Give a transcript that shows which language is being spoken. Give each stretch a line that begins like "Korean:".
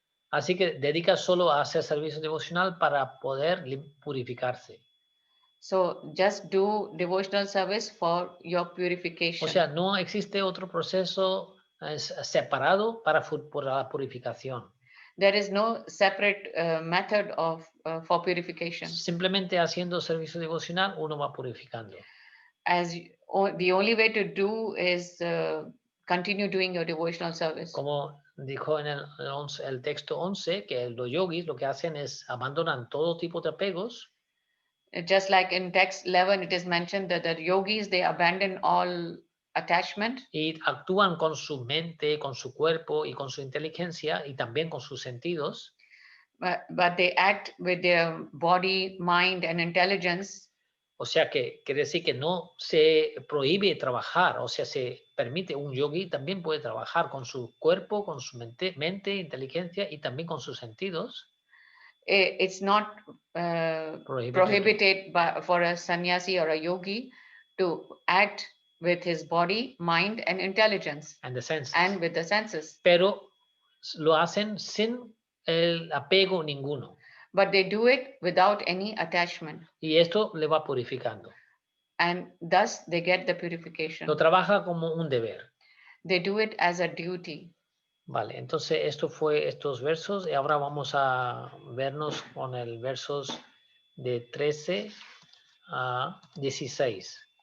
Spanish: Así que dedica solo a hacer servicio devocional para poder purificarse.
English: So just do devotional service for your purification.
Spanish: O sea, no existe otro proceso separado para la purificación.
English: There is no separate method for purification.
Spanish: Simplemente haciendo servicio devocional uno va purificando.
English: The only way to do is continue doing your devotional service.
Spanish: Como dijo en el texto 11, que los yogis lo que hacen es abandonan todo tipo de apegos.
English: Just like in text 11, it is mentioned that the yogis, they abandon all attachment.
Spanish: Y actúan con su mente, con su cuerpo y con su inteligencia y también con sus sentidos.
English: But they act with their body, mind and intelligence.
Spanish: O sea que quiere decir que no se prohíbe trabajar, o sea, se permite, un yogi también puede trabajar con su cuerpo, con su mente, inteligencia y también con sus sentidos.
English: It's not prohibited for a sannyasi or a yogi to act with his body, mind and intelligence. And the senses. And with the senses.
Spanish: Pero lo hacen sin el apego ninguno.
English: But they do it without any attachment.
Spanish: Y esto le va purificando.
English: And thus they get the purification.
Spanish: Lo trabaja como un deber.
English: They do it as a duty.
Spanish: Vale, entonces esto fue estos versos y ahora vamos a vernos con el versos de 13 a 16.